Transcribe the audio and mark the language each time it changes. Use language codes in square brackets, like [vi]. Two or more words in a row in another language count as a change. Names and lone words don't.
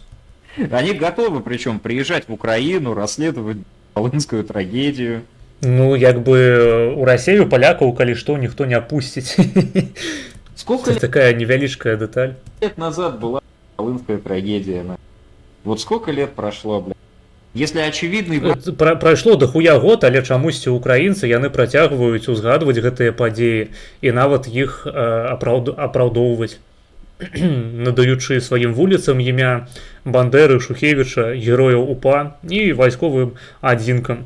[ru] Они готовы, причем, приезжать в Украину, расследовать Волынскую трагедию. Ну, як бы у России, у поляков, коли что, никто не опустить. Сколько лет такая невеличкая деталь. назад была Волынская трагедия? Вот сколько лет прошло, блядь? Если очевидный... [be] Прайшло дохуя год, але чамусьці украінцы яны працягваюць узгадваць гэтыя падзеі і нават іх апраўдоўваць, надаючы сваім вуліцам імя Бандеры, Шухевіча, герояў УПА і вайсковым адзінкам.